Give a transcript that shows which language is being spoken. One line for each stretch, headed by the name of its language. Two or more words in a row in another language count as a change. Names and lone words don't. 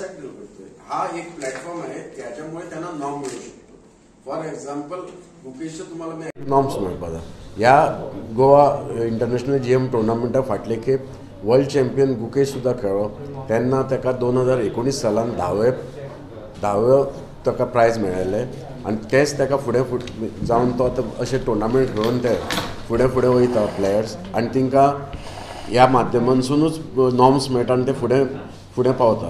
Marathi: करतोय हा एक प्लॅटफॉर्म आहे त्याच्यामुळे त्यांना नॉर्म मिळू शकतो.
English: for example
Konkani: मुकेशचं तुम्हाला मी नॉर्म्स मेळपाक जाय. ह्या गोवा इंटरनॅशनल GM टुर्नामेंटा फाटले खेप वर्ल्ड चॅम्पियन गुकेश सुद्धा खेळ्ळो. तेन्ना ताका 2019 सालान 10वें ताका प्रायज मेळ्ळें आनी तेच ताका फुडें जावन तो आतां अशें टुर्नामेंट खेळून ते फुडें वयता प्लेयर्स आनी तांकां ह्या माध्यमांतसूनच नॉर्म्स मेळटा आनी ते फुडें पावता.